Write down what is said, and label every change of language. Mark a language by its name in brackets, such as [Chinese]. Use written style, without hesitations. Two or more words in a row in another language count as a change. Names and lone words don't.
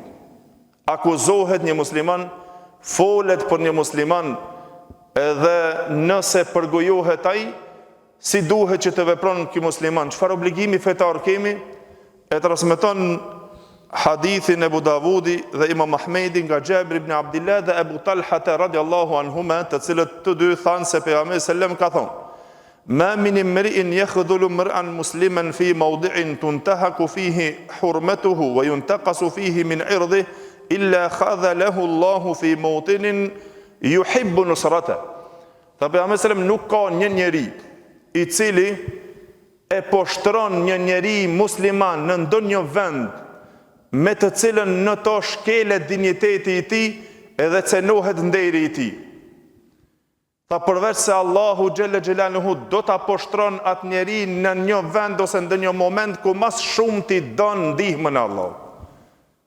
[Albanian] Akuzohet një musliman, folet për një musliman, edhe nëse përgojohet ai, si duhet që të vepron ky musliman, çfarë obligimi fetar kemi, e transmeton hadithin Abu Davudi dhe Imam Ahmedi nga Jabir ibn Abdillah dhe Abu Talha [Arabic] رضي الله عنهما, [Albanian] të cilët të dy thanë se pejgamberi sallam ka thonë: [Arabic] ما من امرئ يخذل امرأ مسلما في موضع تنتهك فيه حرمته وينتقص فيه من عرضه إلا خذله الله في موطن يحب نصرته. [Albanian] Tha pejgamberi sallam nuk ka një njeri i cili e poshtron një njeri musliman në ndonjë vend me të cilën në to shkelet dinjiteti i tij edhe cenohet nderi i tij. Tha përveç se Allahu [Arabic] جل جلاله [Albanian] do ta poshtron atë njeri në një vend ose në një moment ku mas shumë ti don ndihmën e Allahut.